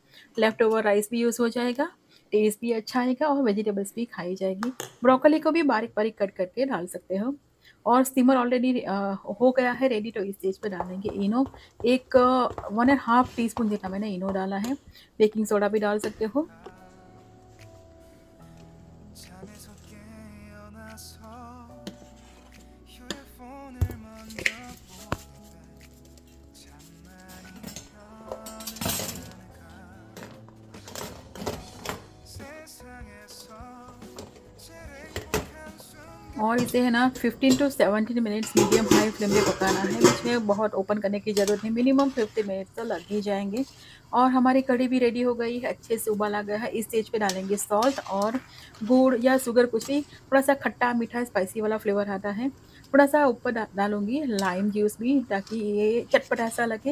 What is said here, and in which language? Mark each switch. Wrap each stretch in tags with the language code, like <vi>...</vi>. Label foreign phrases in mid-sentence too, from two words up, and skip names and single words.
<en>left over rice</en> <hi>भी यूज़ हो जाएगा, टेस्ट भी अच्छा आएगा और वेजिटेबल्स भी खाई जाएगी। ब्रोकली को भी बारीक बारीक कट करके डाल सकते हो। और</hi> <en>steamer already</en> <hi>हो गया है रेडी, तो इस स्टेज पे डालेंगे इनो। एक 1.5 टीस्पून जितना मैंने इनो डाला है।</hi> <en>baking soda</en> <hi>भी डाल सकते हो।</hi> <ko>잠에서 깨어나서 휴대폰을 먼저 보게 돼 잠만이 편했을까 세상에서 제일 행복한 순간</ko> <hi>और इसे है ना</hi> <en>15 to 17 minutes medium high flame</en> <hi>पे पकाना है। बीच में बहुत ओपन करने की ज़रूरत नहीं,</hi> <en>minimum 50 minutes</en> <hi>तो लग ही जाएंगे। और हमारी कढ़ी भी रेडी हो गई है, अच्छे से उबाल आ गया है। इस स्टेज पे डालेंगे सॉल्ट और गुड़ या शुगर, कुछ भी। थोड़ा सा खट्टा मीठा स्पाइसी वाला फ्लेवर आता है। थोड़ा सा ऊपर डालूंगी</hi> <en>lime juice</en> <hi>भी, ताकि ये चटपटा सा लगे।</hi>